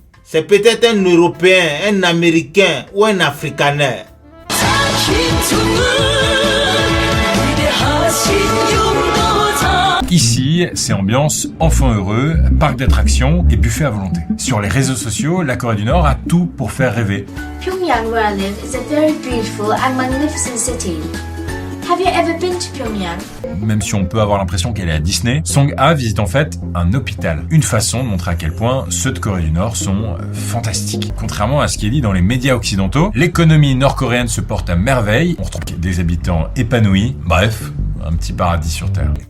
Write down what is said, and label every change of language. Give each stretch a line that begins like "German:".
French: C'est peut-être un Européen, un Américain ou un Africaner. Ici, c'est ambiance enfants heureux, parc d'attractions et buffet à volonté. Sur les réseaux sociaux, la Corée du Nord a tout pour faire rêver.
English: Pyongyang, where I live, is a very beautiful and magnificent city. Have you ever been to Pyongyang?
French: Même si on peut avoir l'impression qu'elle est à Disney, Song-ha visite en fait un hôpital. Une façon de montrer à quel point ceux de Corée du Nord sont fantastiques. Contrairement à ce qui est dit dans les médias occidentaux, l'économie nord-coréenne se porte à merveille. On retrouve des habitants épanouis. Bref, un petit paradis sur Terre.